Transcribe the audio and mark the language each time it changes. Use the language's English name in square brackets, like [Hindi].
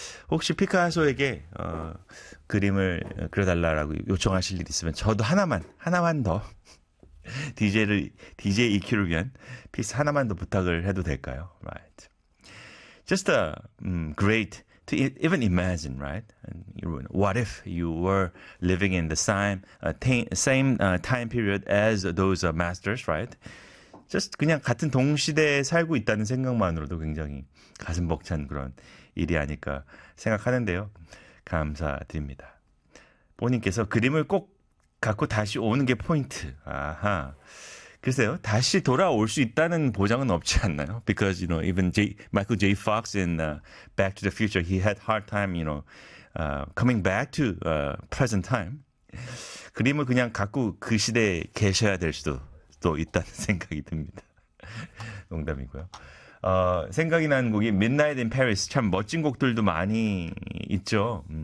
[Korean] 혹시 피카소에게 그림을 그려달라고 요청하실 일 있으면 저도 하나만 더 DJ EQ를 위한 피스 하나만 더 부탁을 해도 될까요? [English] Right. Just a great to even imagine, right? And what if you were living in the same time period as those masters, right? Just [Korean] 그냥 같은 동시대에 살고 있다는 생각만으로도 굉장히 가슴 벅찬 그런 일이 아닐까 생각하는데요. 감사드립니다. 본인께서 그림을 꼭 갖고 다시 오는 게 포인트. 아하. 글쎄요. 다시 돌아올 수 있다는 보장은 없지 않나요? [English] Because, you know, even Michael J. Fox in Back to the Future, he had hard time, you know, coming back to present time. [Korean] 그림을 그냥 갖고 그 시대에 계셔야 될 수도 또 있다는 생각이 듭니다. 농담이고요. 생각이 나는 곡이 Midnight in Paris. 참 멋진 곡들도 많이 있죠.